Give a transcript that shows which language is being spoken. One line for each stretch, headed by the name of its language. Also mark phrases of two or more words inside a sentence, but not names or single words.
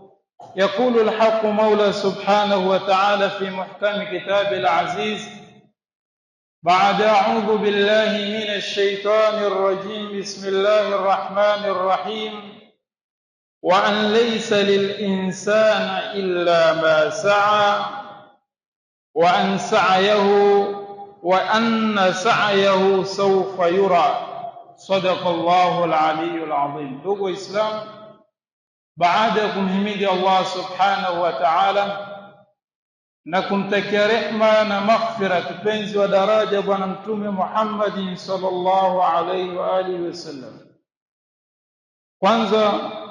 Arabic: يقول الحق مولى سبحانه وتعالى في محكم كتاب العزيز بعد أعوذ بالله من الشيطان الرجيم، بسم الله الرحمن الرحيم: وأن ليس للإنسان إلا ما سعى وأن سعيه سوف يرى. صدق الله العلي العظيم.
Swahili: Ndugu Islam, baada ya kumhimidi Allah
Arabic: سبحانه وتعالى
Swahili: na kumtakia rehma na maghfira kipenzi wa daraja bwana mtume Muhammad
Arabic: صلى الله عليه وعلى آله وسلم,
Swahili: kwanza